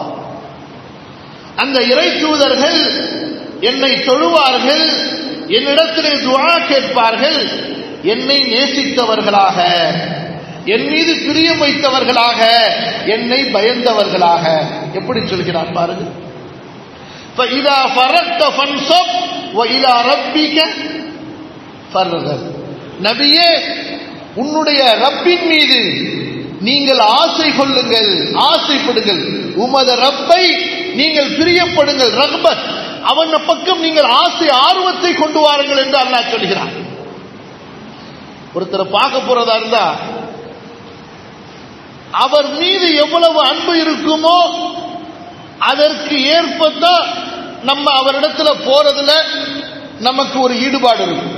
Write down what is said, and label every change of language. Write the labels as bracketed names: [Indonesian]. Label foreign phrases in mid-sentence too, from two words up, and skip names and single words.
[Tamil] அந்த இறை தூதர்கள் என்னை தொழுவார்கள், என்னிடத்திலே துஆ கேட்பார்கள், என்னை நேசித்தவர்களாக, என் மீது பிரியம் வைத்தவர்களாக, என்னை பயந்தவர்களாக. எப்படி சொல்கிறான் பாருங்க. [Arabic] فَإِذَا فَرَغْتَ فَانْصَبْ وَإِلَى رَبِّكَ فَارْغَب. [Tamil] நபியே, உன்னுடைய ரப்பின் மீது நீங்கள் ஆசை கொள்ளுங்கள், ஆசைப்படுங்கள், உமது ரப்பை நீங்கள் பிரியப்படுங்கள், ரக்பத், அவன் பக்கம் நீங்கள் ஆசை ஆர்வத்தை கொண்டு வாருங்கள் என்று அல்லாஹ் சொல்கிறான். ஒருத்தரை பார்க்க போறதா இருந்தா அவர் மீது எவ்வளவு அன்பு இருக்குமோ அதற்கு ஏற்பதான் நம்ம அவரிடத்துல போறதுல நமக்கு ஒரு ஈடுபாடு இருக்கும்.